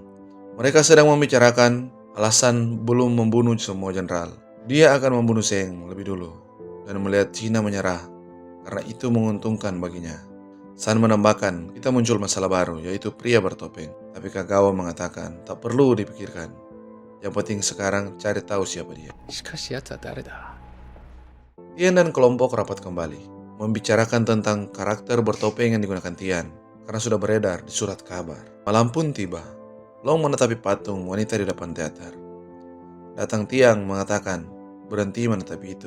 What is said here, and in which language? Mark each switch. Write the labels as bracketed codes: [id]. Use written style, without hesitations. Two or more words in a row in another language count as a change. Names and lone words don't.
[id] Mereka sedang membicarakan alasan belum membunuh semua jenderal. Dia akan membunuh Zheng lebih dulu dan melihat Cina menyerah karena itu menguntungkan baginya. San menambahkan, kita muncul masalah baru, yaitu pria bertopeng. Tapi Kagawa mengatakan, tak perlu dipikirkan. Yang penting sekarang cari tahu siapa dia. [ja] しかし奴は誰だ？ [id] Tian dan kelompok rapat kembali, membicarakan tentang karakter bertopeng yang digunakan Tian, karena sudah beredar di surat kabar. Malam pun tiba. Long menetapi patung wanita di depan teater. Datang Tiang mengatakan, berhenti menetapi itu.